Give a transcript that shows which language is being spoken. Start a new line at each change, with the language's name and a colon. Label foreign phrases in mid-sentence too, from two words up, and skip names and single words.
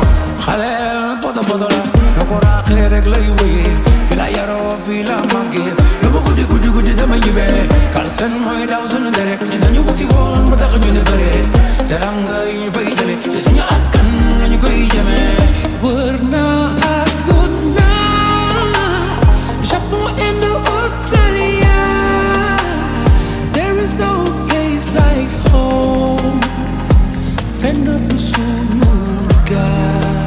Wolof: xale poto la na ko raaxee rek lay wëyee fi la yaroo fi la màggee lu ma guddi damay jibee kal seen mooy daw suñu deret ñi dañu wuti woon ba tax ñu ne bëree teranga yi ñu fay jële ci suñu askan lañu koy jëmee wër naa àdduna Japon
English: and Australia there is no place like home
Wolof: fenn du suñu gaal.